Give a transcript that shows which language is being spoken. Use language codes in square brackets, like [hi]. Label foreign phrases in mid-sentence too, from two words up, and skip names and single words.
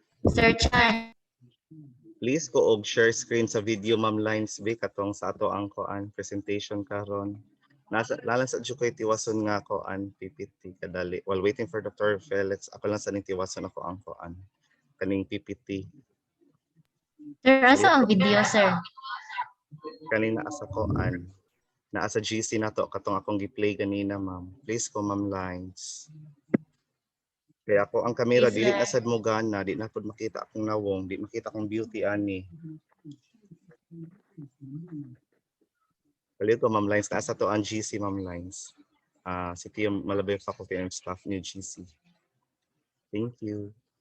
[ceb] Sir Chan. Please ko og [en] share screen [ceb] sa video Ma'am Lines B katong sa ato ang koan presentation karon. Nasa lalan sa ko'y tiwason nga koan PPT kadali. [en] While waiting for Dr. [ceb] Felix, ako lang sa ning tiwason ako ang koan kaning PPT. Sir, asa ang video, sir? Kanina asa koan. Naa sa GC nato katong akong gi-play kanina ma'am. Please ko Ma'am Lines. Kaya ako ang camera [en] Yes, [ceb] dili sir. na sad mo gana, di na pud makita akong nawong, di makita akong beauty ani. Palito Ma'am Lines, nasa to ang GC Ma'am Lines. Si Tio Malabay [en] Faculty and Staff [ceb] ni GC. [en] Thank you.